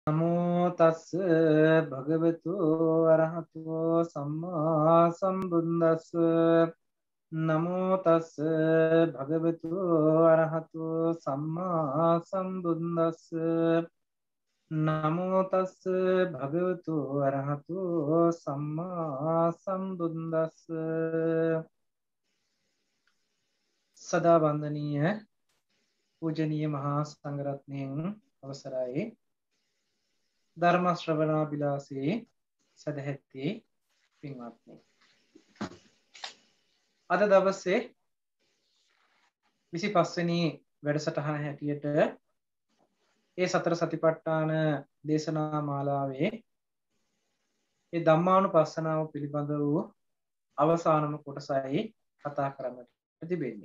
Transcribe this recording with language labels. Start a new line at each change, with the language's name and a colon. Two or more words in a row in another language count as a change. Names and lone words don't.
Pali: නමෝ තස්ස භගවතු අරහතෝ සම්මා සම්බුද්දස්ස නමෝ තස්ස භගවතු අරහතෝ සම්මා සම්බුද්දස්ස නමෝ තස්ස භගවතු අරහතෝ සම්මා සම්බුද්දස්ස
Sinhala: සදා වන්දනීය පූජනීය මහා සංඝරත්නයන් අවසරයි ධර්ම ශ්‍රවණාබිලාසී සදැහැති පින්වත්නි අද දවසේ 25 වෙනි වැඩසටහන හැටියට ඒ සතර සතිපට්ඨාන දේශනා මාලාවේ ඒ ධම්මානුපස්සනාව පිළිබඳ වූ අවසානම කොටසයි කතා කරන්නට තිබෙන්නේ.